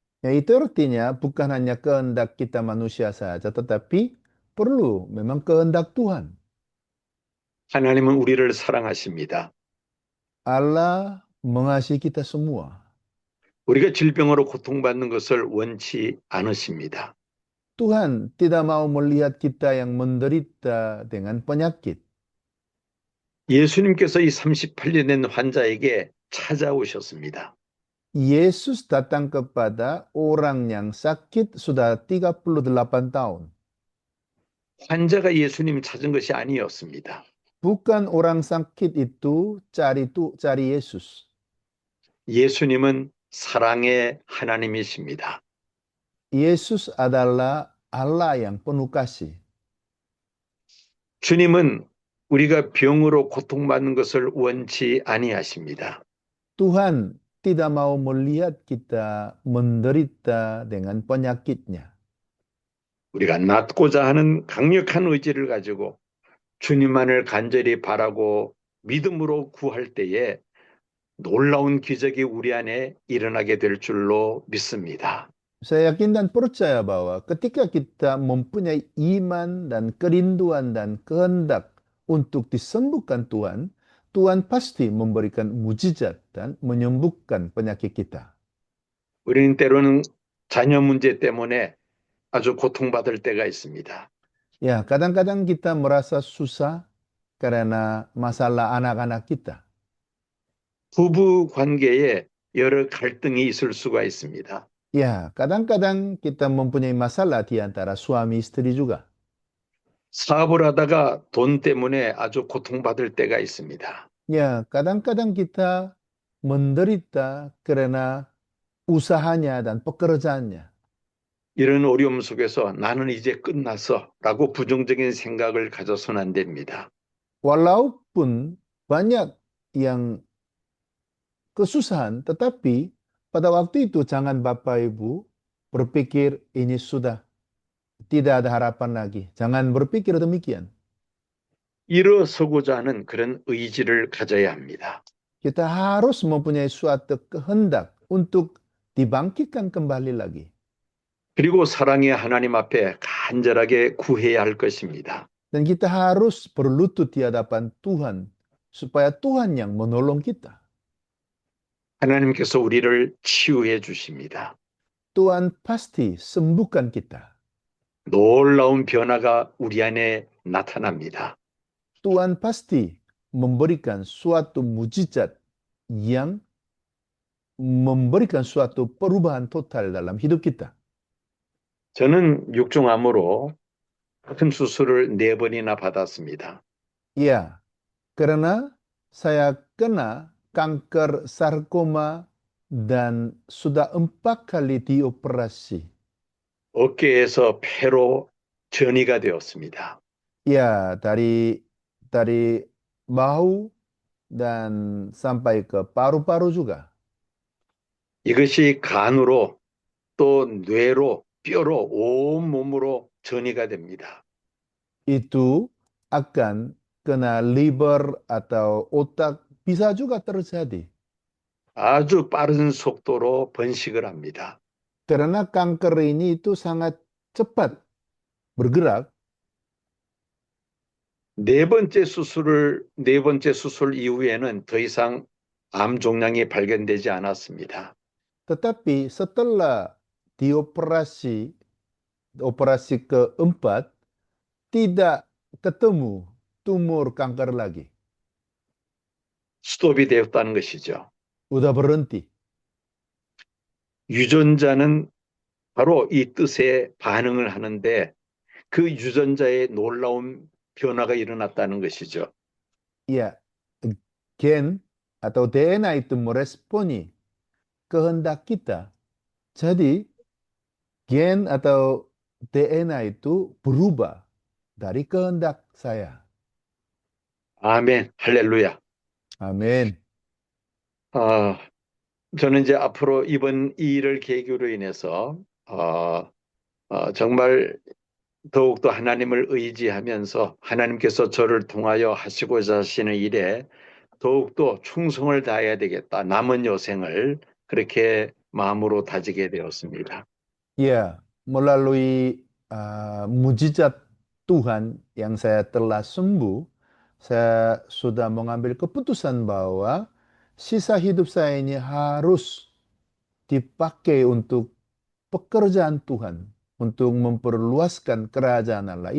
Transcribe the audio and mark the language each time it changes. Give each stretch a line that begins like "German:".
Indonesian: Ya, itu artinya bukan hanya kehendak kita manusia saja, tetapi perlu memang kehendak Tuhan.
Korean: 하나님은 우리를 사랑하십니다.
Indonesian: Allah mengasihi kita semua.
Korean: 우리가 질병으로 고통받는 것을 원치 않으십니다.
Indonesian: Tuhan tidak mau melihat kita yang menderita dengan penyakit.
Korean: 예수님께서 이 38년 된 환자에게 찾아오셨습니다.
Indonesian: Yesus datang kepada orang yang sakit sudah 38 tahun.
Korean: 환자가 예수님 찾은 것이 아니었습니다.
Indonesian: Bukan orang sakit itu cari Yesus.
Korean: 예수님은 사랑의 하나님이십니다.
Indonesian: Yesus adalah Allah yang penuh kasih.
Korean: 주님은 우리가 병으로 고통받는 것을 원치 아니하십니다.
Indonesian: Tuhan tidak mau melihat kita menderita dengan penyakitnya.
Korean: 우리가 낫고자 하는 강력한 의지를 가지고 주님만을 간절히 바라고 믿음으로 구할 때에 놀라운 기적이 우리 안에 일어나게 될 줄로 믿습니다.
Indonesian: Saya yakin dan percaya bahwa ketika kita mempunyai iman dan kerinduan dan kehendak untuk disembuhkan Tuhan, Tuhan pasti memberikan mujizat dan menyembuhkan penyakit kita.
Korean: 우리는 때로는 자녀 문제 때문에 아주 고통받을 때가 있습니다.
Indonesian: Ya, kadang-kadang kita merasa susah karena masalah anak-anak kita.
Korean: 부부 관계에 여러 갈등이 있을 수가 있습니다.
Indonesian: Ya, kadang-kadang kita mempunyai masalah di antara suami istri juga.
Korean: 사업을 하다가 돈 때문에 아주 고통받을 때가 있습니다.
Indonesian: Ya, kadang-kadang kita menderita karena usahanya dan pekerjaannya.
Korean: 이런 어려움 속에서 나는 이제 끝났어 라고 부정적인 생각을 가져서는 안 됩니다.
Indonesian: Walaupun banyak yang kesusahan, tetapi pada waktu itu jangan Bapak Ibu berpikir ini sudah tidak ada harapan lagi. Jangan berpikir demikian.
Korean: 일어서고자 하는 그런 의지를 가져야 합니다.
Indonesian: Kita harus mempunyai suatu kehendak untuk dibangkitkan kembali lagi.
Korean: 그리고 사랑의 하나님 앞에 간절하게 구해야 할 것입니다.
Indonesian: Dan kita harus berlutut di hadapan Tuhan supaya Tuhan yang menolong kita.
Korean: 하나님께서 우리를 치유해 주십니다.
Indonesian: Tuhan pasti sembuhkan kita.
Korean: 놀라운 변화가 우리 안에 나타납니다.
Indonesian: Tuhan pasti memberikan suatu mujizat yang memberikan suatu perubahan total dalam hidup kita.
Korean: 저는 육종암으로 같은 수술을 4번이나 받았습니다.
Indonesian: Ya, karena saya kena kanker sarkoma dan sudah 4 kali dioperasi.
Korean: 어깨에서 폐로 전이가 되었습니다.
Indonesian: Ya, dari bahu dan sampai ke paru-paru juga.
Korean: 이것이 간으로 또 뇌로 뼈로 온 몸으로 전이가 됩니다.
Indonesian: Itu akan kena liver atau otak, bisa juga terjadi.
Korean: 아주 빠른 속도로 번식을 합니다.
Indonesian: Karena kanker ini itu sangat cepat bergerak.
Korean: 네 번째 수술 이후에는 더 이상 암 종양이 발견되지 않았습니다.
Indonesian: Tetapi setelah operasi keempat, tidak ketemu tumor kanker lagi.
Korean: 스톱이 되었다는 것이죠.
Indonesian: Udah berhenti.
Korean: 유전자는 바로 이 뜻에 반응을 하는데 그 유전자의 놀라운 변화가 일어났다는 것이죠.
Indonesian: Ya, gen atau DNA itu meresponi kehendak kita. Jadi, gen atau DNA itu berubah dari kehendak saya.
Korean: 아멘, 할렐루야. 아멘. 아, 저는 이제 앞으로 이번 이 일을 계기로 인해서 정말 더욱더 하나님을 의지하면서 하나님께서 저를 통하여 하시고자 하시는 일에 더욱더 충성을 다해야 되겠다. 남은 여생을 그렇게 마음으로 다지게 되었습니다.
Indonesian: Ya, melalui mujizat Tuhan yang saya telah sembuh, saya sudah mengambil keputusan bahwa sisa hidup saya ini harus dipakai untuk pekerjaan Tuhan, untuk memperluaskan kerajaan Allah.